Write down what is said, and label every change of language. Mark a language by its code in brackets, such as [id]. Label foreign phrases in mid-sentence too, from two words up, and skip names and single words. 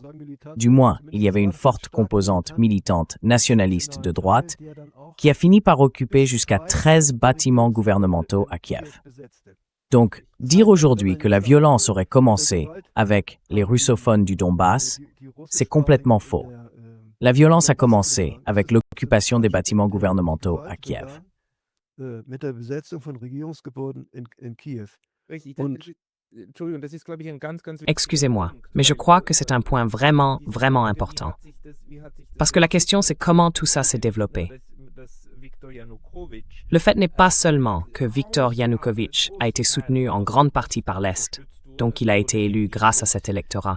[fr] Du moins, il y avait une forte composante militante nationaliste de droite qui a fini par occuper jusqu'à 13 bâtiments gouvernementaux à Kiev. Donc, dire aujourd'hui que la violence aurait commencé avec les russophones du Donbass, c'est complètement faux. La violence a commencé avec l'occupation des bâtiments gouvernementaux à Kiev. [de] Mit der Besetzung von Regierungsgebäuden in Kiew. [fr] Excusez-moi, mais je crois que c'est un point vraiment, vraiment important. Parce que la question, c'est comment tout ça s'est développé. Le fait n'est pas seulement que Viktor Yanukovych a été soutenu en grande partie par l'Est, donc il a été élu grâce à cet électorat.